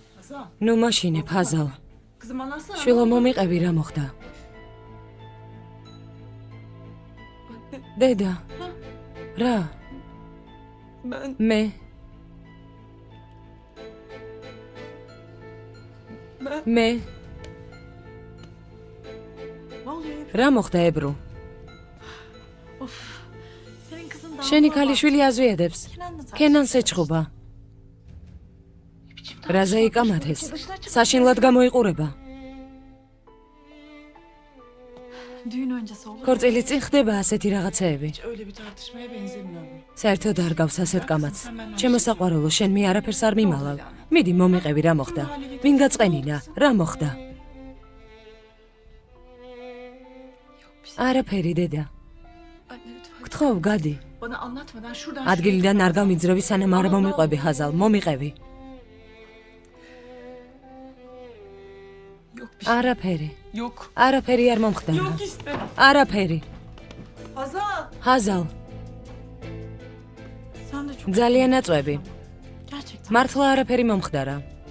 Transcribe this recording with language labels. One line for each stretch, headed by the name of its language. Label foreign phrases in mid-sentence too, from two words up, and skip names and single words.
Georgian: ნუ მაშინე ფაზალ.
Turkish: Kızım anlatsana.
Georgian: შვილო მომიყევი რა მოხდა? დედა. რა? მე. მე.
Turkish: Ne oluyor?
Georgian: რა მოხდა ებრუ?
Turkish: Of. Senin kızın daha
Georgian: შენი ქალიშვილი აზვიედებს.
Turkish: Kenan'la zaten.
Georgian: კენანს ეჩხუბა. რაზე იკამათეს? საშინლად გამოიყურება.
Turkish: Düğün öncesi olur.
Georgian: ქორწილის წინ ხდება ასეთი რაღაცეები.
Turkish: Hiç öyle bir tartışmaya benzemiyor bu.
Georgian: საერთოდ არ გავს ასეთ კამათს. ჩემო საყვარელო, შენ მე არაფერს არ მიმალავ. მიდი მომიყევი რა მოხდა. ვინ გაწყენინა? რა მოხდა? არაფერი დედა.
Turkish: Anne lütfen.
Georgian: გთხოვ, გადი.
Turkish: Bana anlatmadan şuradan
Georgian: ადგილიდან არ გამიძრევი, სანამ არ მომიყვები ხაზალ. მომიყევი.
Turkish: Yok bir şey.
Georgian: არაფერი.
Turkish: Yok.
Georgian: არაფერი არ მომხდარა.
Turkish: Yok işte.
Georgian: არაფერი. Hazal! ხაზალ,
Turkish: Sen de çok
Georgian: ძალიან აწვევი.
Turkish: gerçekten.
Georgian: მართლა არაფერი მომხდარა.